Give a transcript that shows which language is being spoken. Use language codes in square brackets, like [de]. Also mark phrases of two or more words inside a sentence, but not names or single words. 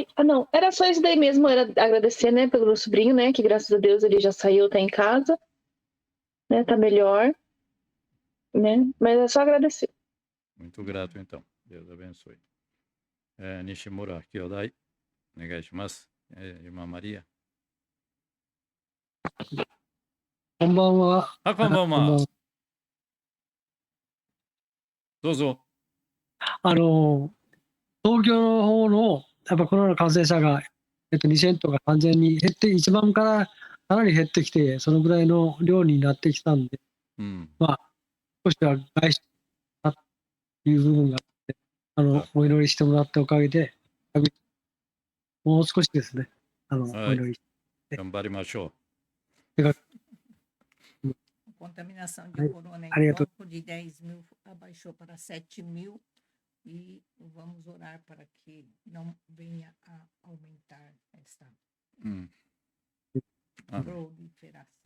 [pt] Não, era só isso daí mesmo, era agradecer, né, pelo meu sobrinho, né, que graças a Deus ele já saiu, tá em casa, né, tá melhor, né, mas é só agradecer. Muito grato, então. Deus abençoe. Nishimura Kyodai. Negashimasu. Irmã Maria. [ja] こんばんは。こんばんは。どうぞ。東京の方のやっぱコロナ感染者が、2000とか完全に減って、1万からかなり減ってきて、そのぐらいの量になってきたんで、少しは外出したという部分があって、お祈りしてもらったおかげで、もう少しですね、お祈りして。頑張りましょう。 [pt] Contaminação de corona em corpo de 10 mil abaixou para 7 mil e vamos orar para que não venha a aumentar essa proliferação.